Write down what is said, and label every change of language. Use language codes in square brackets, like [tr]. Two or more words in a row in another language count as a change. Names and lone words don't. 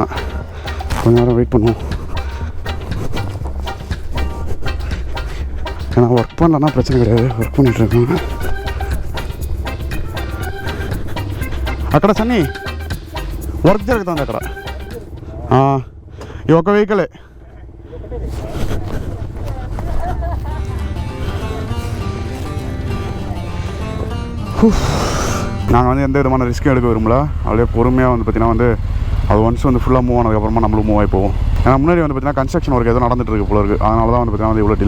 [ta] கொஞ்ச நேரம் வெயிட் பண்ணுவோம். ஏன்னா ஒர்க் பண்ணலன்னா பிரச்சனை கிடையாது. ஒர்க் பண்ணிகிட்ருக்காங்க. [te] అక్కడ సన్నీ వర్క్ జరుగుతుంది అక్కడ. ఈ ఒక వెహికలే. [ta] நாங்கள் வந்து எந்த விதமான ரிஸ்க்கும் எடுக்க விரும்பல. அப்படியே பொறுமையாக வந்து பார்த்திங்கன்னா வந்து அது ஒன்ஸ் வந்து ஃபுல்லாக மூவ் ஆனதுக்கப்புறமா நம்மளும் மூவ் ஆகி போவோம். ஏன்னா முன்னாடி வந்து பார்த்திங்கன்னா [en] construction work [ta] எதுவும் நடந்துட்டு இருக்கு போல இருக்குது. அதனால தான் வந்து பார்த்திங்கன்னா வந்து இவ்வளோ டிலே.